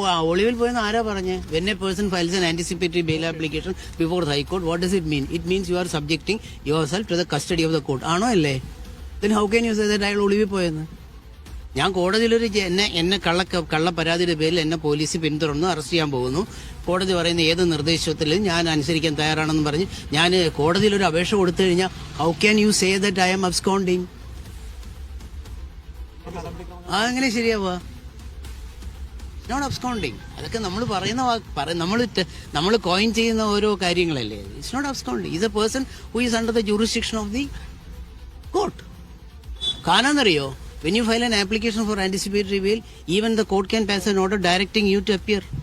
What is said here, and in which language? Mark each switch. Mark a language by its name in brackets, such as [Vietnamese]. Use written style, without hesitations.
[Malayalam] ഒളിവിൽ പോയെന്ന് ആരാ പറഞ്ഞേ? [English] When a person files an anticipatory bail application before the High Court, what does it mean? It means you are subjecting yourself to the custody of the court. [Malayalam] ആണോ അല്ലേ? [English] Then how can you say that [Malayalam] അയാൾ ഒളിവിൽ പോയെന്ന്? ഞാൻ കോടതിയിലൊരു എന്നെ കള്ള പരാതിയുടെ പേരിൽ എന്നെ പോലീസ് പിന്തുടർന്ന് അറസ്റ്റ് ചെയ്യാൻ പോകുന്നു. കോടതി പറയുന്ന ഏത് നിർദ്ദേശത്തിലും ഞാൻ അനുസരിക്കാൻ തയ്യാറാണെന്ന് പറഞ്ഞ് ഞാൻ കോടതിയിലൊരു അപേക്ഷ കൊടുത്തു കഴിഞ്ഞാൽ [English] How can you say that I am absconding? [Malayalam] അതെങ്ങനെ ശരിയാവുക? [English] Not absconding. [Malayalam] അതൊക്കെ നമ്മൾ നമ്മൾ കോയിൻ ചെയ്യുന്ന ഓരോ കാര്യങ്ങളല്ലേ. [English] It's not absconding. Is a person who is under the jurisdiction of the court. [Malayalam] കാനാന്നറിയോ? [English] When you file an application for anticipatory bail, even the court can pass an order directing you to appear.